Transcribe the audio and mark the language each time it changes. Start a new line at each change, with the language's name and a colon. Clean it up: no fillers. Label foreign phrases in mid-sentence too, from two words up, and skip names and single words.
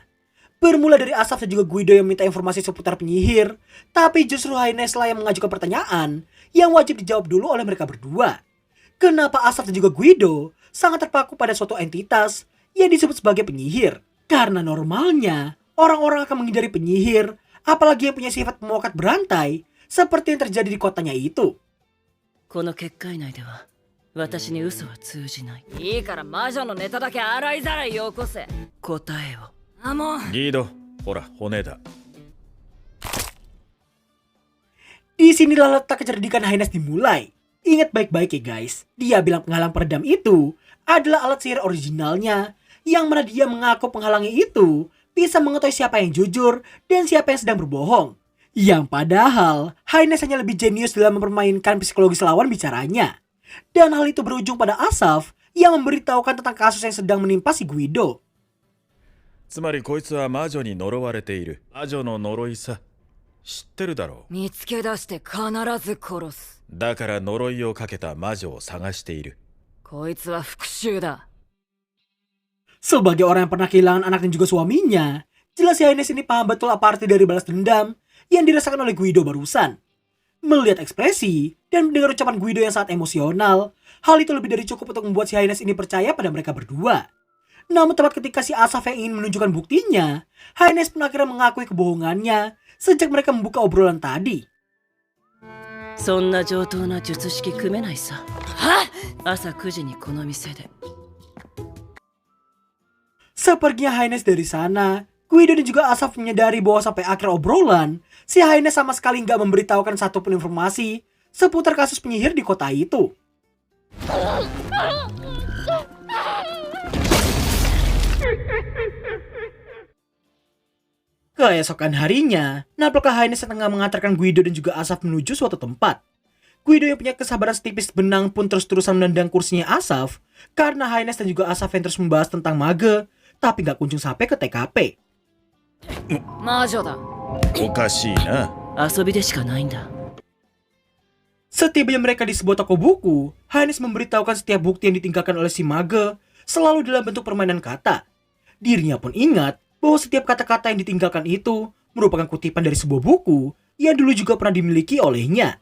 Indonesian: Bermula dari Asaf dan juga Guido yang minta informasi seputar penyihir, tapi justru Haines lah yang mengajukan pertanyaan yang wajib dijawab dulu oleh mereka berdua. Kenapa Asaf dan juga Guido sangat terpaku pada suatu entitas yang disebut sebagai penyihir? Karena normalnya, orang-orang akan menghindari penyihir, apalagi yang punya sifat pemokat berantai, seperti yang terjadi di kotanya itu.
Japanese: この結界内では私に嘘は通じない。いいから魔女のネタだけ洗いざらいよこせ。答えを。あ、もう。リード、ほら骨だ。
Indonesian: Disinilah letak kecerdikan Haines dimulai. Ingat baik-baik ya guys, dia bilang penghalang peredam itu adalah alat sihir originalnya, yang mana dia mengaku penghalangnya itu bisa mengetahui siapa yang jujur dan siapa yang sedang berbohong. Yang padahal, Highness hanya lebih jenius dalam mempermainkan psikologis lawan bicaranya. Dan hal itu berujung pada Asaf yang memberitahukan tentang kasus yang sedang menimpa si Guido.
Japanese: つまりこいつは魔女に呪われている。魔女の呪いさ。知ってるだろう。見つけ出して必ず殺す。だから呪いをかけた魔女を探している。こいつは復讐だ。
Indonesian: Sebagai orang yang pernah kehilangan anak dan juga suaminya, jelas si Highness ini paham betul apa arti dari balas dendam yang dirasakan oleh Guido barusan. Melihat ekspresi dan mendengar ucapan Guido yang sangat emosional, hal itu lebih dari cukup untuk membuat si Highness ini percaya pada mereka berdua. Namun tepat ketika si Asaf yang ingin menunjukkan buktinya, Highness pun akhirnya mengakui kebohongannya sejak mereka membuka obrolan tadi.
Japanese: そんな上等な術式組めないさ。はっ朝9時にこの店で。
Indonesian: Sepertinya Highness dari sana, Guido dan juga Asaf menyadari bahwa sampai akhir obrolan, si Highness sama sekali nggak memberitahukan satupun informasi seputar kasus penyihir di kota itu. Keesokan harinya, nampaklah Highness tengah mengantarkan Guido dan juga Asaf menuju suatu tempat. Guido yang punya kesabaran setipis benang pun terus-terusan menendang kursinya Asaf karena Highness dan juga Asaf yang terus membahas tentang mage, tapi gak kunjung sampai ke TKP.
Japanese: 魔女だ。おかしいな。遊びでしかないんだ。
Indonesian: Setibanya mereka di sebuah toko buku, Highness memberitahukan setiap bukti yang ditinggalkan oleh si mage selalu dalam bentuk permainan kata. Dirinya pun ingat bahwa setiap kata-kata yang ditinggalkan itu merupakan kutipan dari sebuah buku yang dulu juga pernah dimiliki olehnya.